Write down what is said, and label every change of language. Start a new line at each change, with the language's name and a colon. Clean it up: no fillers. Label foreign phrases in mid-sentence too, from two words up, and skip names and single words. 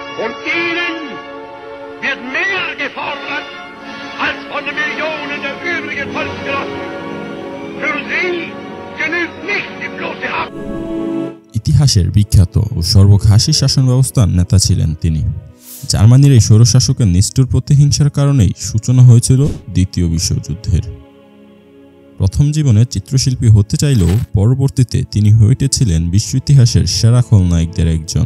German: Von ihnen wird mehr gefordert als von den Millionen der übrigen Volksgenossen. Für sie genügt nicht die bloße Haft.
Bangla: ইতিহাসের বিখ্যাত ও সর্বঘাসী শাসন ব্যবস্থার নেতা ছিলেন তিনি। জার্মানির এই স্বৈরশাসকের নিষ্ঠুর প্রতিহিংসার কারণেই সূচনা হয়েছিল দ্বিতীয় বিশ্বযুদ্ধের। প্রথম জীবনে চিত্রশিল্পী হতে চাইলেও পরবর্তীতে তিনি হয়ে উঠেছিলেন বিশ্ব ইতিহাসের সেরা খলনায়কদের একজন।